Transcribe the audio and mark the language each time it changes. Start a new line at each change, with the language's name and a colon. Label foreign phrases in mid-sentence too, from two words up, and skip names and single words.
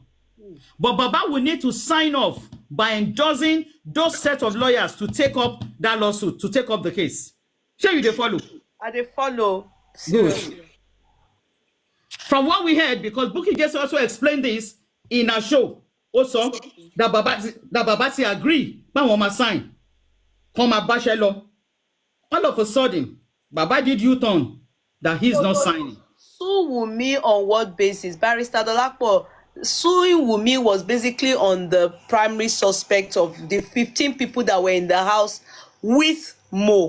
English: But Baba will need to sign off by endorsing those set of lawyers to take up that lawsuit, to take up the case. Sure, you they follow? They follow. Good. From what we heard, because Bukky just also explained this in our show, also that Babati agree,
Yoruba: báwọn máa sign, come máa báṣẹ́ lọ.
English: All of a sudden, Baba did U-turn that he's not signing. Sue Wunmi on what basis? Barrister Dolapo, suing Wunmi was basically on the primary suspect of the 15 people that were in the house with Mo.